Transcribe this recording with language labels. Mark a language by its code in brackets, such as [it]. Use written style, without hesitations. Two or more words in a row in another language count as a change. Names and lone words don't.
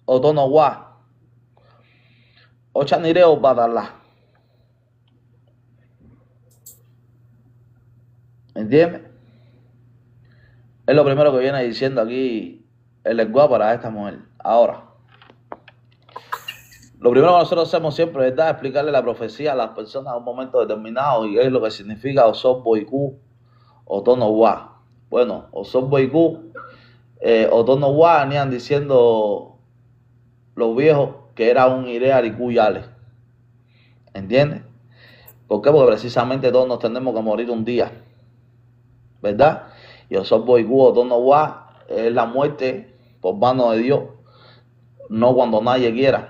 [yo] otono wa, ochanireo badala. [es] ¿Entiendes? Es lo primero que viene diciendo aquí el lenguaje para esta mujer. Ahora, lo primero que nosotros hacemos siempre es explicarle la profecía a las personas a un momento determinado y es lo que significa [yo] Osobo Iku, Otono Wa. [es] Bueno, [yo] Osobo Iku, Otono Wa, [es] venían diciendo los viejos que era un [yo] Ire Ariku Yale. [es] ¿Entiendes? ¿Por qué? Porque precisamente todos nos tenemos que morir un día, ¿verdad? Y [yo] Osobo Iku, Otono Wa [es] es la muerte por mano de Dios, no cuando nadie quiera.